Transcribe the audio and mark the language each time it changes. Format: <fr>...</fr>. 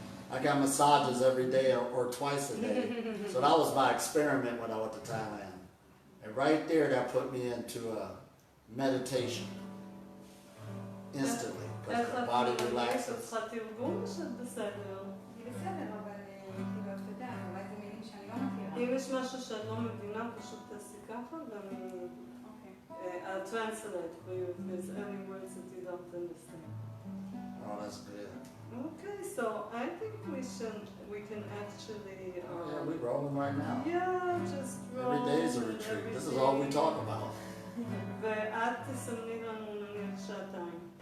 <en>I got massages every day or twice a day. So that was my experiment when I went to Thailand. And right there, that put me into a meditation instantly, because the body relaxes.</en> <he>יש לך תרגום שאת בסדר? היא בסדר, אבל כאילו את יודעת, אולי זה מילים שאני לא מכירה. אם יש משהו שאת לא מבינה, פשוט תעשי ככה, ואני...</he> <en>I'll translate for you if there's any words that you don't understand. Oh, that's good. Okay, so I think we can actually... Yeah, we're rolling right now. Yeah, just roll. Every day is a retreat. This is all we talk about.</en> <he>ואת תסמני לנו נניח שעתיים.</he>